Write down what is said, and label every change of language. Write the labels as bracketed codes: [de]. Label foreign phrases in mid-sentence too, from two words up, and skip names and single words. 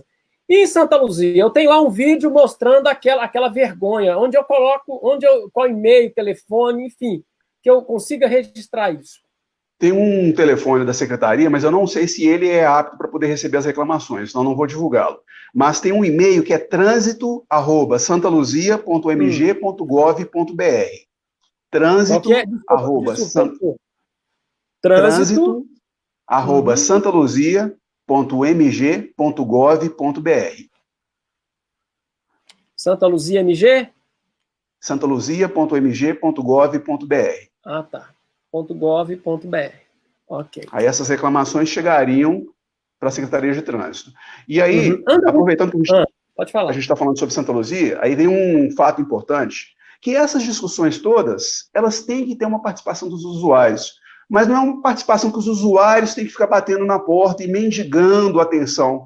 [pt] E em Santa Luzia, eu tenho lá um vídeo mostrando aquela vergonha, onde eu coloco, qual e-mail, telefone, enfim, que eu consiga registrar isso. Tem um telefone da secretaria, mas eu não sei se ele é apto para poder receber as reclamações, senão não vou divulgá-lo. Mas tem um e-mail que é transito@santaluzia.mg.gov.br. Transito@santaluzia.mg.gov.br. Santa Luzia MG? santaluzia.mg.gov.br. Ah, tá. .gov.br. Ok. Aí essas reclamações chegariam para a Secretaria de Trânsito. E aí, aproveitando que a gente está falando sobre Santa Luzia, aí vem um fato importante, que essas discussões todas, elas têm que ter uma participação dos usuários, mas não é uma participação que os usuários têm que ficar batendo na porta e mendigando atenção.